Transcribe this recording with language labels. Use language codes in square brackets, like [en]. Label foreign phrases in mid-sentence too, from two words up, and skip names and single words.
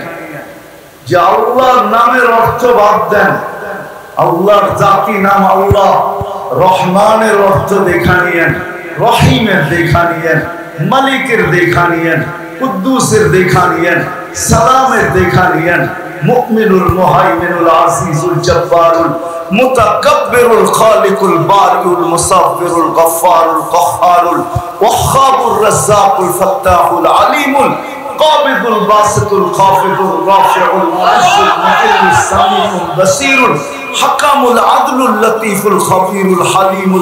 [bn] যে আল্লাহর নামের অর্থ বাদ দেন, আল্লাহর জাতি নাম আল্লাহ, রহমানের অর্থ দেখা নিয়েন, রহিমের দেখা নিয়েন, মালিকের দেখা নিয়েন, কুদ্দুসের দেখা নিয়েন, সালামের দেখা নিয়েন। [ar] المؤمن المهيمن العزيز الجبار المتكبر الخالق البارئ المصور الغفار القهار الوهاب الرزاق الفتاح العليم القابض الباسط الخافض الرافع المعز المذل السميع البصير الحكم العدل اللطيف الخبير الحليم